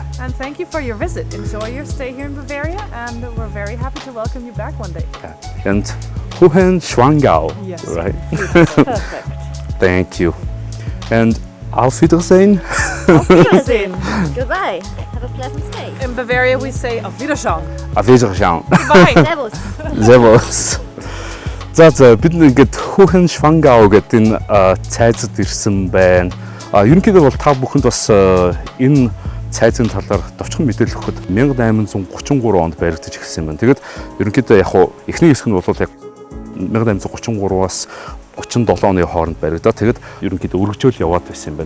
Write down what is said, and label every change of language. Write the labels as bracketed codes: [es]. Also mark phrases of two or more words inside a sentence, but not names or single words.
[en] And thank you for your visit. Enjoy your stay here in Bavaria, and we're very happy to welcome you back one day. Yeah. And Hohenschwangau, Yes. right? Perfect. Thank you. And [de] auf Wiedersehen. Auf Wiedersehen. [en] Goodbye. Have a pleasant stay. In Bavaria we say [de] auf Wiederschauen. Auf Wiedersehen. [en] Bye. [de] Servus. Servus. [mn] За бид ингээд Hohenschwangau гэдэг энэ цайзад ирсэн байна. Ерөнхийдөө бол та бүхэнд бас энэ цайзын талаар товчхон мэдээлэл өгөхөд 1833 онд баригдаж эхэлсэн байна. Тэгээд ерөнхийдөө яг хуу эхний хэсэг нь бол яг 1833-аас 37 оны хооронд баригдаад тэгээд ерөнхийдөө өргөжөөл яваад байсан юм байна.